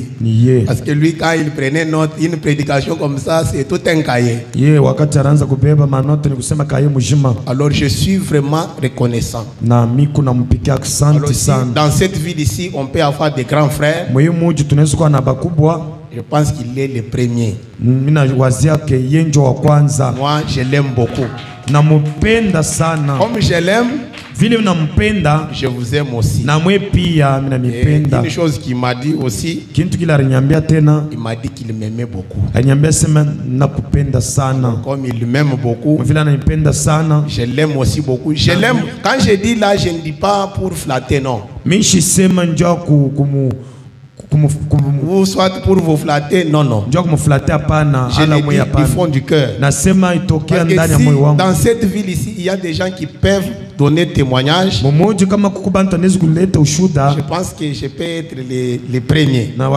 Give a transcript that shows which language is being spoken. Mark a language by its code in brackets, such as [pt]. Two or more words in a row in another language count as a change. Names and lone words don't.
[fr] Parce que lui, quand il prenait note, une prédication comme ça, c'est tout un cahier. Alors je suis vraiment reconnaissant. Alors, dans cette ville ici, on peut avoir des grands frères. Je pense qu'il est le premier. [sw] Mina wazia ke yenjo wa kwanza. [fr] Moi, je l'aime beaucoup. [sw] Namupenda sana. [fr] Comme je l'aime, [sw] vile unampenda, [fr] je vous aime aussi. [sw] Na mwe pia mina mipenda. [fr] Une chose qu'il m'a dit aussi, [sw] kintu kila aliniambia tena, [fr] il m'a dit qu'il m'aimait beaucoup. [sw] Aliniambia sema nakupenda sana. [fr] Comme il m'aime beaucoup, [sw] vile ananipenda sana, [fr] je l'aime aussi beaucoup. Je l'aime. Quand je dis là, je ne dis pas pour flatter, non. [sw] Mishi sema njoo [fr] ou soit pour vous flatter, non, non. Je le dis du fond du cœur. Parce que si dans cette ville ici, il y a des gens qui peuvent donner témoignage, je pense que je peux être les premiers.